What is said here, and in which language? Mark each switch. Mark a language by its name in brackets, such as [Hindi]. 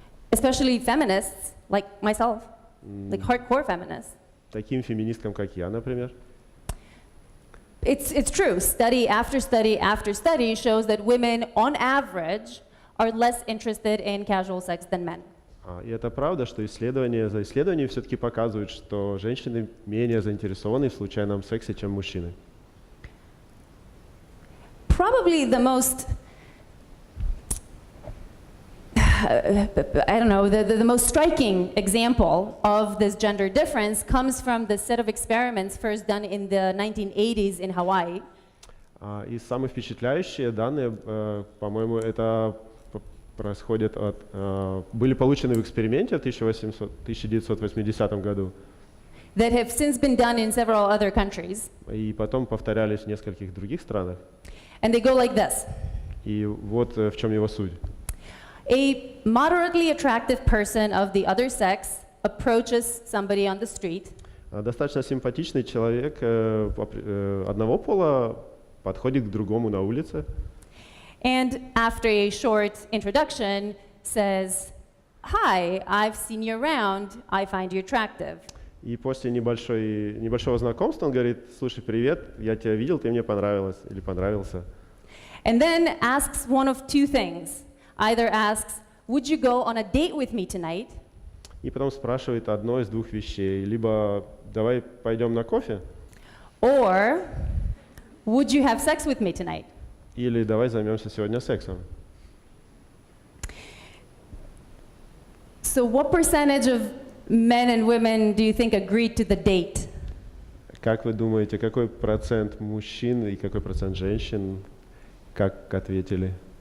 [English] especially feminists like myself, like hardcore feminists, [Russian] таким феминисткам, как я, например, [English] it's true. Study after study after study shows that women, on average, are less interested in casual sex than men. [Russian] И это правда, что исследования за исследованиями все-таки показывают, что женщины менее заинтересованы в случайном сексе, чем мужчины. [English] Probably the most, I don't know, the most striking example of this gender difference comes from the set of experiments first done in the 1980s in Hawaii. [Russian] И самые впечатляющие данные, по-моему, это происходят были получены в эксперименте в 1980 году. [English] That have since been done in several other countries. [Russian] И потом повторялись в нескольких других странах. [English] And they go like this. [Russian] И вот в чем его суть. [English] A moderately attractive person of the other sex approaches somebody on the street. [Russian] Достаточно симпатичный человек одного пола подходит к другому на улице. [English] And after a short introduction says, "Hi, I've seen you around. I find you attractive." [Russian] И после небольшого знакомства он говорит: слушай, привет, я тебя видел, ты мне понравилась или понравился. [English] And then asks one of two things. Either asks, "Would you go on a date with me tonight?" [Russian] И потом спрашивает одно из двух вещей: либо давай пойдем на кофе, [English] or "Would you have sex with me tonight?" [Russian] или давай займемся сегодня сексом. [English] So what percentage of men and women do you think agreed to the date? [Russian] Как вы думаете, какой процент мужчин и какой процент женщин как ответили?